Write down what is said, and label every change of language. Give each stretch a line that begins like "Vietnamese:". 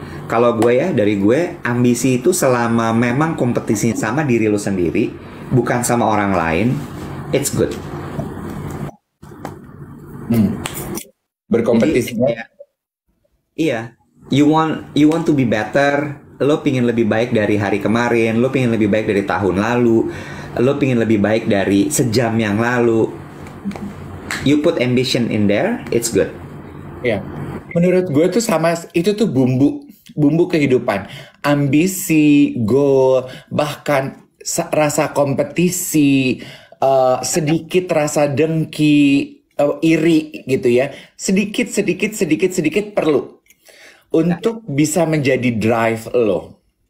Indonesian: Kalau gue ya, dari gue, ambisi itu selama memang kompetisi sama diri lo sendiri, bukan sama orang lain,
English: it's good. Hmm.
Indonesian: Jadi Berkompetisinya. kayak iya,
English: you want to be better.
Indonesian: Lo pingin lebih baik dari hari kemarin, lo pingin lebih baik dari tahun lalu, lo pingin lebih baik dari sejam yang lalu.
English: You put ambition in there, it's good.
Indonesian: Ya, menurut gue tuh sama itu tuh bumbu kehidupan, ambisi, goal, bahkan rasa kompetisi, sedikit rasa dengki, iri gitu ya, sedikit perlu untuk bisa menjadi drive lo.